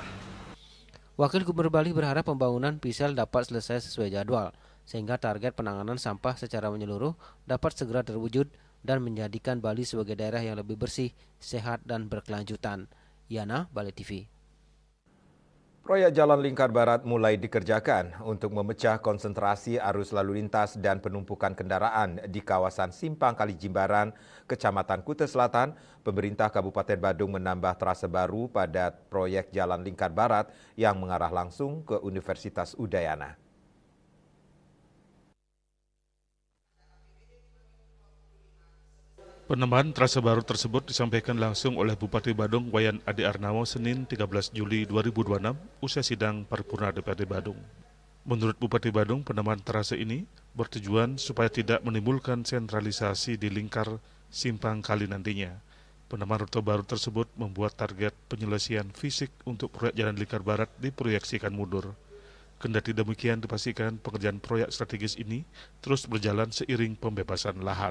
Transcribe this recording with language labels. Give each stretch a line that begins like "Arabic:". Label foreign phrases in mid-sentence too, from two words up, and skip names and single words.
Indonesian: Wakil Gubernur Bali berharap pembangunan PISEL dapat selesai sesuai jadwal, sehingga target penanganan sampah secara menyeluruh dapat segera terwujud dan menjadikan Bali sebagai daerah yang lebih bersih, sehat, dan berkelanjutan. Yana, Bali TV. Proyek Jalan Lingkar Barat mulai dikerjakan untuk memecah konsentrasi arus lalu lintas dan penumpukan kendaraan di kawasan Simpang Kali Jimbaran, Kecamatan Kuta Selatan. Pemerintah Kabupaten Badung menambah trase baru pada proyek Jalan Lingkar Barat yang mengarah langsung ke Universitas Udayana. Penambahan trase baru tersebut disampaikan langsung oleh Bupati Badung Wayan Adi Arnawo Senin 13 Juli 2026 usai sidang paripurna DPRD Badung. Menurut Bupati Badung, penambahan trase ini bertujuan supaya tidak menimbulkan sentralisasi di lingkar Simpang Kali nantinya. Penambahan rute baru tersebut membuat target penyelesaian fisik untuk proyek Jalan Lingkar Barat diproyeksikan mundur. Kendati demikian dipastikan pekerjaan proyek strategis ini terus berjalan seiring pembebasan lahan.